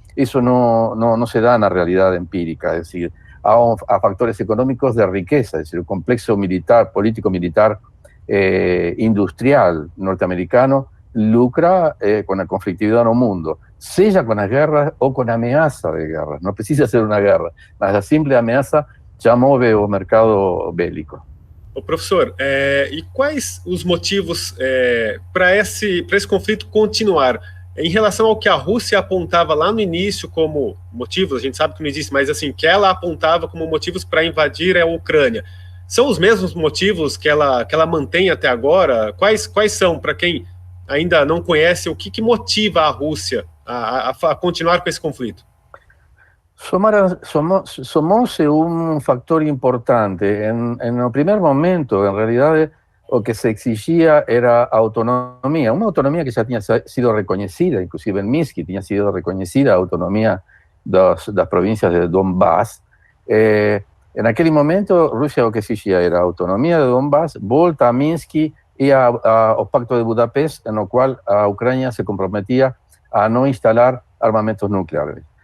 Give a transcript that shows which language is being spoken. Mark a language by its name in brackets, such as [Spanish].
[Spanish] Eso no se da en la realidad empírica, es decir, a factores económicos de riqueza, es decir, el complejo militar, político-militar, industrial norteamericano lucra con la conflictividad en el mundo, sea con las guerras o con amenaza de guerra. No precisa ser una guerra, mas la simple amenaza [Portuguese] já move o mercado bélico. Ô, professor, e quais os motivos para esse conflito continuar? Em relação ao que a Rússia apontava lá no início como motivos, a gente sabe que não existe, mas assim, que ela apontava como motivos para invadir a Ucrânia, são os mesmos motivos que ela mantém até agora? Quais são, para quem ainda não conhece, o que motiva a Rússia a continuar com esse conflito? [Spanish] Somose un factor importante. En el primer momento, en realidad, lo que se exigía era autonomía, una autonomía que ya tenía sido reconocida, inclusive en Minsk tenía sido reconocida autonomía de las provincias de Donbass. En aquel momento, Rusia lo que exigía era autonomía de Donbass, volta a Minsk y al Pacto de Budapest, en el cual a Ucrania se comprometía a no instalar armamentos nucleares.